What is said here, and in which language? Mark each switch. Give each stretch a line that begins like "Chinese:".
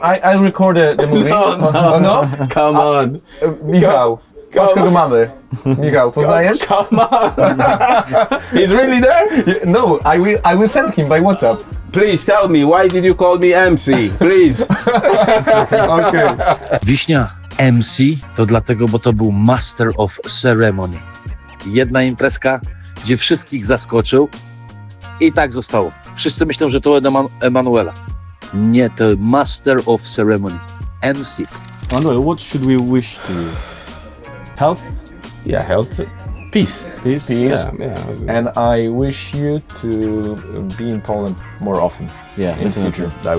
English: I'll record the movie. No? Come on.
Polish: Michał. Patrz kogo mamy. Michał, poznajesz?
English: Come on. He's really there? No, I will send him by WhatsApp. Please tell me, why did you call me MC? Please. Okay.
Polish: Wiśnia MC to dlatego, bo to był Master of Ceremony. Jedna imprezka, gdzie wszystkich zaskoczył i tak zostało. Wszyscy myślą, że to od Emanuela. Nie, to Master of Ceremony. MC.
English: Manuel, what should we wish to you? Health? Yeah, health. Peace. Peace? Yeah. And I wish you to be in Poland more often. Yeah, in definitely. I future.